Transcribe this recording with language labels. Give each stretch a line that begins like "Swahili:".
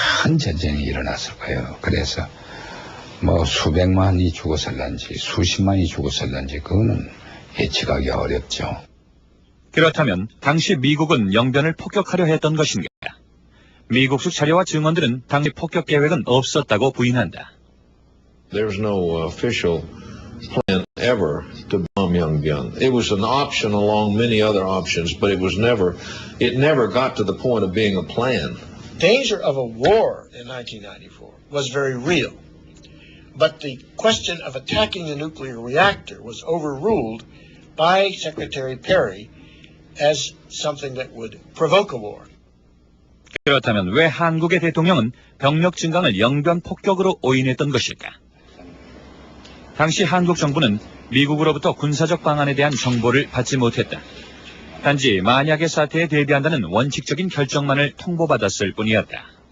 Korean: 큰 전쟁이 일어났을 거예요. 그래서 뭐 수백만이 죽었을런지 수십만이 죽었을런지 그거는 예측하기 어렵죠. 그렇다면 당시 미국은 영변을 폭격하려 했던 것인가? 미국식 자료와 증언들은 당시 폭격 계획은 없었다고 부인한다.
English: There was no official plan ever to bomb Yongbyon. It was an option along many other options, but it never got to the point of being a plan. Danger of a war in 1994 was very real, but the question of attacking the nuclear reactor was overruled by Secretary Perry as something that would provoke a war.
Korean: 그렇다면 왜 한국의 대통령은 병력 증강을 영변 폭격으로 오인했던 것일까? 당시 한국 정부는 미국으로부터 군사적 방안에 대한 정보를 받지 못했다. 단지 만약의 사태에 대비한다는 원칙적인 결정만을 통보받았을 뿐이었다.